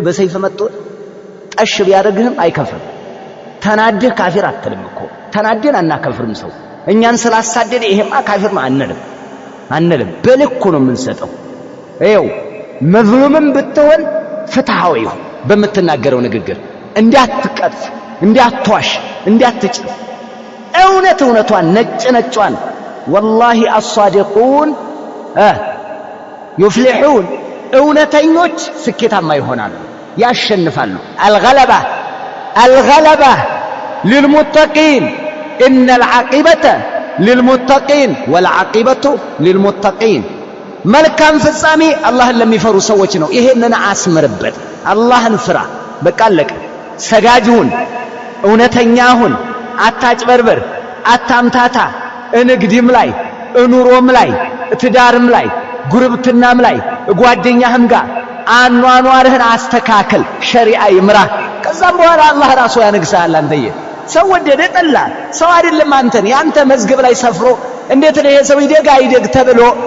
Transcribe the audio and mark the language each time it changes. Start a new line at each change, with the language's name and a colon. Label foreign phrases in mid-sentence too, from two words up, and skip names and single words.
Amharic: በሰይፍ መጥቶ ጠሽ ቢያደርግህም አይከፍርም ተናደህ ካፊር አትልም እኮ ተናደን አናከፍርም ሰው እኛን ስላሳደደ ይሄማ ካፊር ነው አንልም በልኩ ነው የምንሰጠው ይኸው መዝሉምም ብትሆን ፍትሃዊ በምትናገረው ንግግር እንዳትቀጥፍ እንዳትዋሽ እንዳትጭ እውነቷን ነጭነጯን
Arabic: والله الصادقون
Amharic: يفلحون እውነተኞች ስኬታማ ይሆናሉ ያሸንፋሉ
Arabic: الغلبة للمتقين إن العاقبة للمتقين والعاقبة للمتقين
Amharic: መልካም ፍጻሜ አላህን ለሚፈሩ ሰዎች ነው ይሄንን አስመርበት አላህን ፍራ በቃ አለቀ ሰጋጅሁን እውነተኛሁን አታጭበርበር አታምታታ እንግዲም ላይ እኑሮም ላይ ትዳርም ላይ ጉርብትናም ላይ ጓደኛህም ጋር አኗኗርህን አስተካክል ሸሪዓ ይምራ ከዛም በኋላ አላህ ራሱ ያነግሳል አንተዬ ሰው ወደደ ጠላ ሰው አይደለም አንተን ያንተ መዝገብ ላይ ሰፍሮ እንዴት ነው ይሄ ሰው ይደግ ተብሎ